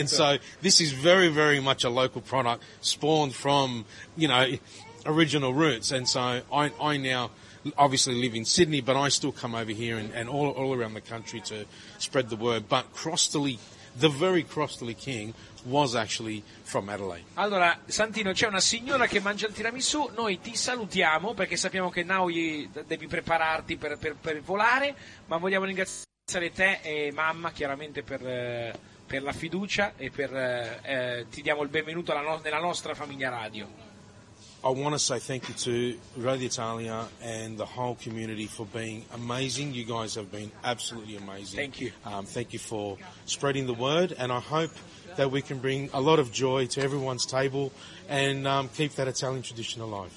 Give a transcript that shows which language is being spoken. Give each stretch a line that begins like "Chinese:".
English: And so this is very, very much a local product spawned from, you know, original roots. And so I now obviously live in Sydney, but I still come over here and all around the country to spread the word. But Crostoli, the very Crostoli King, was actually from Adelaide.
Italian: Allora, Santino, c'è una signora che mangia il tiramisù. Noi ti salutiamo perché sappiamo che
English: now
Italian: devi prepararti per volare, ma vogliamo ringraziare te e mamma chiaramente per la fiducia e ti diamo il benvenuto nella nostra famiglia radio.
English: I want to say thank you to Radio Italia and the whole community for being amazing. You guys have been absolutely amazing. Thank you. Thank you for spreading the word, and I hope that we can bring a lot of joy to everyone's table and keep that Italian tradition alive.